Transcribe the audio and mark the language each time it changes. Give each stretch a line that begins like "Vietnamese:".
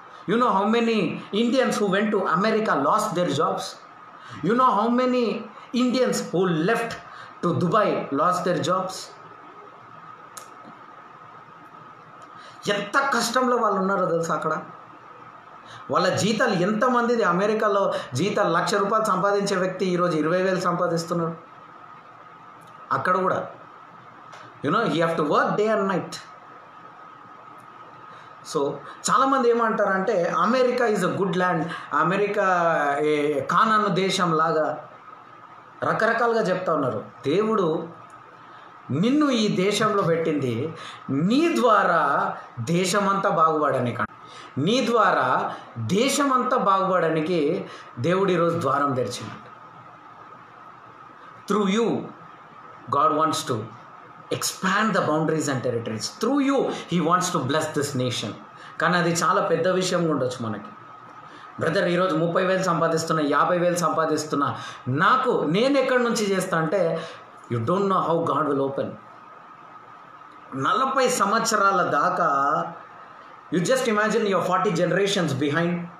English: You know how many Indians who went to America lost their jobs? You know how many Indians who left to Dubai lost their jobs?
Telugu: ఎంత కష్టంలో వాళ్ళు ఉన్నారో తెలుసా అక్కడ. వాళ్ళ జీతాలు ఎంతమందిది అమెరికాలో జీతాలు ₹1,00,000 సంపాదించే వ్యక్తి ఈరోజు 20,000 సంపాదిస్తున్నాడు. అక్కడ కూడా
English: You have to work day and night.
Telugu: So చాలామంది ఏమంటారంటే America
English: is a good land,
Telugu: America Canaan దేశం లాగా రకరకాలుగా చెప్తా ఉన్నారు. దేవుడు నిన్ను ఈ దేశంలో పెట్టింది నీ ద్వారా దేశమంతా బాగుపడడానికి. నీ ద్వారా దేశమంతా బాగుపడడానికి దేవుడు ఈరోజు ద్వారం తెరిచినాడు.
English: Through you God wants to expand the boundaries and territories. Through you he wants to bless this nation.
Telugu: కానీ అది చాలా పెద్ద విషయం ఉండొచ్చు మనకి. బ్రదర్ ఈరోజు 30,000 సంపాదిస్తున్నా, 50,000 సంపాదిస్తున్నా, నేను ఎక్కడి నుంచి చేస్తా అంటే
English: You don't know how God will open.
Telugu: 40 సంవత్సరాల దాకా
English: You just imagine your 40 generations behind.